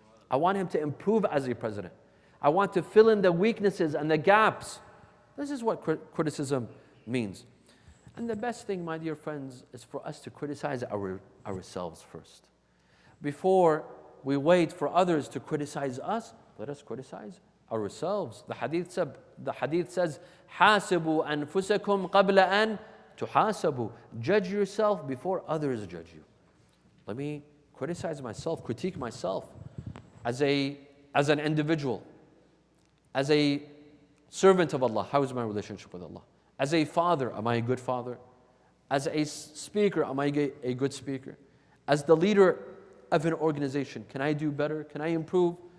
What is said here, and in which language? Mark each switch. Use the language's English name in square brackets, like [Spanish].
[English] I want him to improve as a president. I want to fill in the weaknesses and the gaps. This is what criticism means. And the best thing, my dear friends, is for us to criticize ourselves first. Before we wait for others to criticize us, let us criticize ourselves. The hadith says, [Arabic] حَاسِبُوا أَنفُسَكُمْ قَبْلَ أَن تُحَاسَبُوا. [English] Judge yourself before others judge you. Let me criticize myself, critique myself as an individual, as a servant of Allah. How is my relationship with Allah? As a father, am I a good father? As a speaker, am I a good speaker? As the leader of an organization, can I do better? Can I improve?